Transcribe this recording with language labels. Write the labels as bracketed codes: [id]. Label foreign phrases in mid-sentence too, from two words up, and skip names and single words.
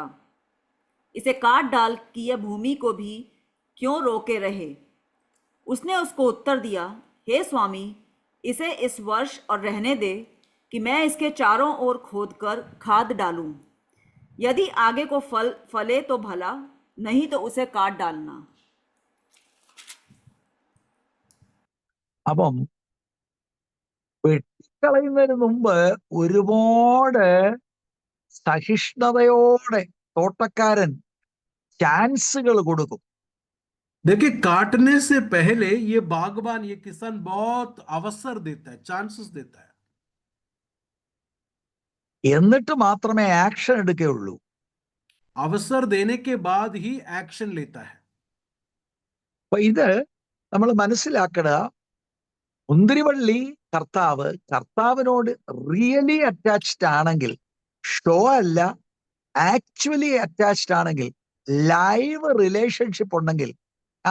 [hi] इसे काट डाल कि यह भूमि को भी क्यों रोके रहे। उसने उसको उत्तर दिया, हे स्वामी, इसे इस वर्ष और रहने दे कि मैं इसके चारों ओर खोदकर खाद डालूं। यदि आगे को फले तो भला, नहीं तो उसे काट डालना। [ml] അപ്പം വെട്ടിക്കളയുന്നതിന് മുമ്പ് ഒരുപാട് സഹിഷ്ണുതയോടെ തോട്ടക്കാരൻ ചാൻസുകൾ കൊടുക്കും. [hi] देखिए, काटने से पहले ये बागबान, ये किसान बहुत अवसर देता है, चांसेस देता है। [ml] എന്നിട്ട് മാത്രമേ ആക്ഷൻ എടുക്കുകയുള്ളൂ. [hi] अवसर देने के बाद ही एक्शन लेता है। [ml] അപ്പൊ ഇത് നമ്മൾ മനസ്സിലാക്കുക, മുന്തിരിവള്ളി കർത്താവിനോട് [en] really attached [ml] ആണെങ്കിൽ, ഷോ അല്ല, [en] actually attached [ml] ആണെങ്കിൽ, [en] live relationship [ml] ഉണ്ടെങ്കിൽ, ആ